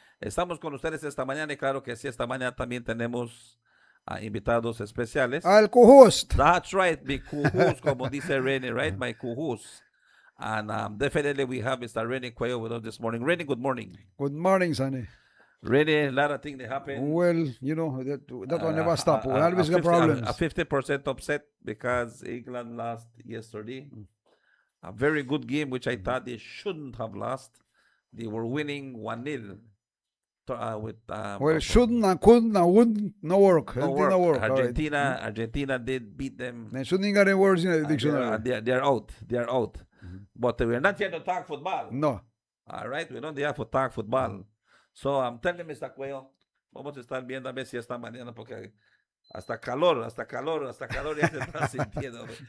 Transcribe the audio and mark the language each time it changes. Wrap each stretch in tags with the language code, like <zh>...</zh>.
<es>Estamos con ustedes esta mañana y claro que sí, esta mañana también tenemos invitados especiales. Al co-host.</es> <en>That's right,</en> <es>mi co-host, como dice Rennie,</es> <en>right? My co-host. And definitely we have Mr. Rennie Cuello with us this morning. Rennie, good morning. Good morning, Sonny. Rennie, a lot of things that happen. Well, you know, that will never stop. We always got problems. A 50% upset because England lost yesterday. A very good game, which I thought they shouldn't have lost. They were winning 1-0. Well, shouldn't and couldn't and wouldn't no work. No It didn't work. Argentina did beat them. They shouldn't get any words in the dictionary. They're out. They're out. But we're not here to talk football. No. All right, we're not here to talk football. So I'm telling Mr.</en> <es>Cuello, vamos a estar viendo a ver si esta mañana, porque hasta calor ya se está sintiendo.</es>